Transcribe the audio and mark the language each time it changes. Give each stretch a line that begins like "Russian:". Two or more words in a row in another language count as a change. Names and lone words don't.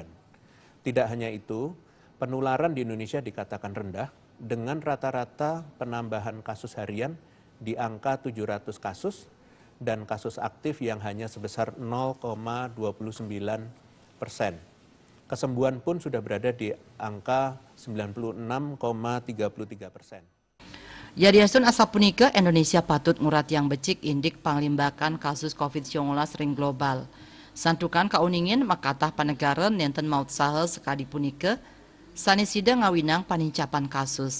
Indonesian: Tidak hanya itu, penularan di Indonesia dikatakan rendah, dengan rata-rata penambahan kasus harian di angka 700 kasus, dan kasus aktif yang hanya sebesar 0,29%. Kesembuhan pun sudah berada di angka 96,33%.
Balinese: Yadiasun asapunika Indonesia patut ngurat yang becik indik panglimbakan kasus COVID-19 ring global. Santukan kauningin makatah panegara nenten maut saha sekadi punika, sanesida ngawinang panincapan kasus.